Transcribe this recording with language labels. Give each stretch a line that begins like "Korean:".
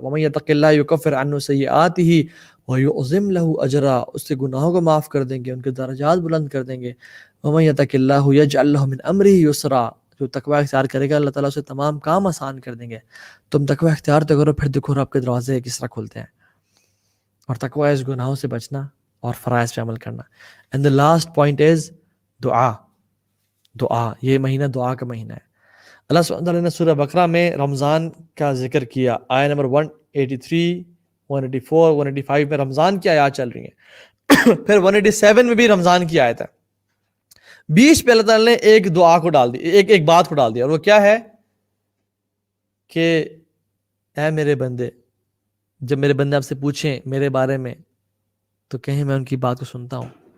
Arabic: وَمَن يَتَّقِ اللَّهَ يُكَفِّرْ عَنْهُ سَيِّئَاتِهِ وَيُعْظِمْ لَهُ أَجْرًا،
Urdu: اس سے گناہوں کو معاف کر دیں گے، ان کے درجات بلند کر دیں گے.
Arabic: وَمَن يَتَّقِ اللَّهَ يَجْعَلْ لَهُ مِنْ أَمْرِهِ يُسْرًا،
Urdu: جو تقوی اختیار کرے گا اللہ تعالیٰ اسے تمام کام آسان کر دیں گے. تم تقوی اختیار تو کرو، پھر دیکھو رب کے دروازے کس طرح کھلتے ہیں. اور تقوی اس گناہوں سے بچنا اور فرائض پہ عمل کرنا.
English: And the last point is دعا.
Urdu: دعا، یہ مہینہ دعا کا مہینہ ہے. اللہ سبحانہ وتعالیٰ نے سورہ بقرہ میں رمضان کا ذکر کیا. آیہ نمبر 183 184 185 میں رمضان کی آیات چل رہی ہیں. پھر 187 میں بھی رمضان کی آیت ہے. بیچ پہ اللہ تعالیٰ نے ایک دعا کو ڈال دی، ایک بات کو ڈال دیا، اور وہ کیا ہے کہ اے میرے بندے، جب میرے بندے آپ سے پوچھیں میرے بارے میں تو کہیں میں ان کی بات کو سنتا ہوں.